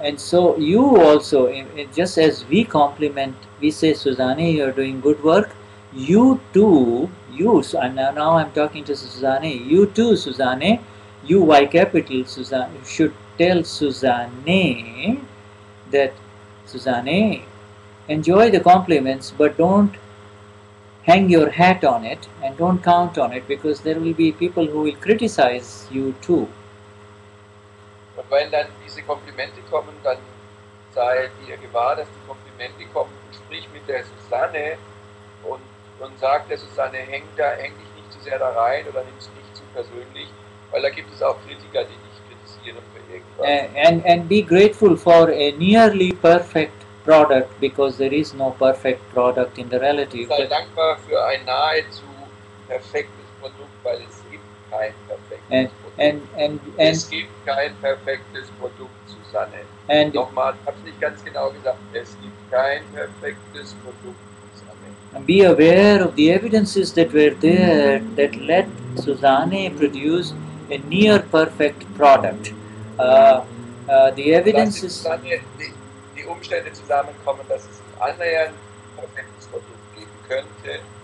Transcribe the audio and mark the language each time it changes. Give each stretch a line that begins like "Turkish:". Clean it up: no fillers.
English: And so you also, just as we compliment, we say, Susanne, you're doing good work, you too, and now I'm talking to Susanne, you too, Susanne, you Y capital, Susanne, should tell Susanne that, Susanne, enjoy the compliments, but don't hang your hat on it and don't count on it, because there will be people who will criticize you too.
German: Und wenn dann diese Komplimente kommen, dann sei dir gewahr, dass die Komplimente kommen. Sprich mit der Susanne und sag der Susanne, häng dich nicht zu sehr da rein oder nimm es nicht zu persönlich, weil da gibt es auch Kritiker, die dich kritisieren für irgendwas.
English: And be grateful for a nearly perfect product, because there is no perfect product in the relative.
German: Sei dankbar für ein nahezu perfektes Produkt, weil es gibt kein perfektes Produkt. Es gibt kein perfektes Produkt, Susanne. Nochmal, ich habe es nicht ganz genau gesagt. Es gibt kein perfektes Produkt, Susanne.
English: And be aware of the evidences that were there that let Susanne produce a near perfect product. The evidences...
German: Die Umstände zusammenkommen, dass es ein annähernd perfektes Produkt geben könnte.